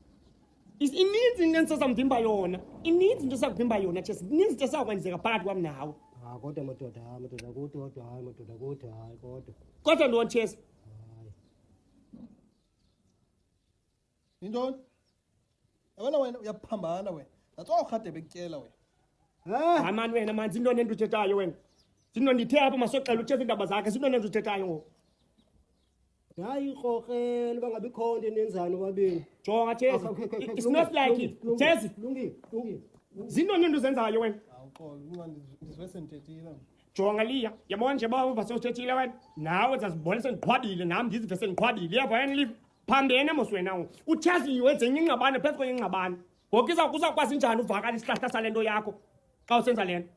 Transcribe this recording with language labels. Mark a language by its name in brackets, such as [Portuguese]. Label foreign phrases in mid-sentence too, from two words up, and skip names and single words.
[Xhosa] Ininzi into esizamvimba yona. Ininzi into esizakuvimba yona Chezi. Ininzi into esakwenzeka phakathi kwam nawe. Kodwa madoda kuthi kodwa. Kodwa ntoni Chezi? Intoni? Wena uyaphambana wena. [English] That's all [Xhosa] Khadebe kutyela wena. Hayi mani wena mani zintoni ento uthethayo wena? Zintoni ndithe apha masoxela uThezi indaba zakhe zintoni ento uthethayo ngoku? Hayi ikrokrele bangabikho into enenzani kwabini. Jonga Chezi. [English] It's not like it. [Xhosa] Chezi. Lungi. Zintoni ento uzenzayo wena? Awuxolo incane ndizive sendithethile. jonga liya yabona nje uba uva sewuthethile wena nawe zazibona sendiqhwabile nam ndizive sendiqhwabile iyava wena live phambene mos wena uchazi wenze enye ingxabane phezu kwenye ingxabane ngoku uzawukwazi njani uvakala isihlahla sale nto yakho xa usenza le nto